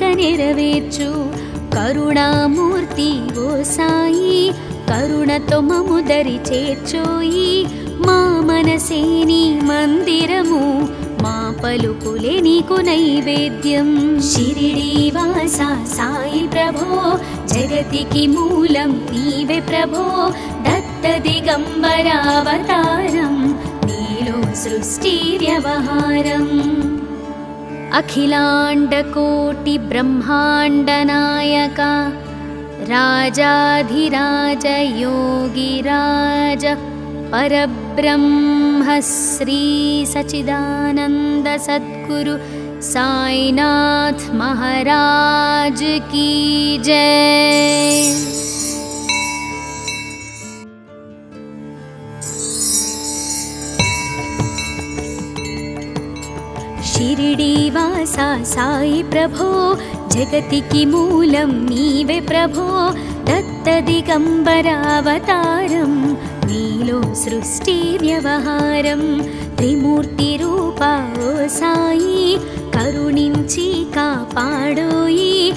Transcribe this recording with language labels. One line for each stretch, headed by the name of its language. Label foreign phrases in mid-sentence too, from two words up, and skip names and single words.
Telugu: నెరవేర్చు కరుణామూర్తి ఓ సాయి కరుణతో మము దరి చేర్చోయి మా మనసే నీ మందిరము మా పలుకులే నీకు నైవేద్యం షిరిడి వాస సాయి ప్రభో జగతికి మూలం నీవే ప్రభో దత్త దిగంబరావతారం నీలో సృష్టి వ్యవహారం
Hindi: अखिलांडकोटि ब्रह्मांड नायक राजाधिराज योगिराज परब्रह्म श्री सच्चिदानंद सद्गुरु साईनाथ महाराज की जय।
Telugu: షిరిడీవాసా సాయి ప్రభో జగతికి మూలం నీవే ప్రభో దత్త దిగంబరావతారం నీలో సృష్టి వ్యవహారం త్రిమూర్తి రూపా ఓ సాయి కరుణించి కాపాడోయి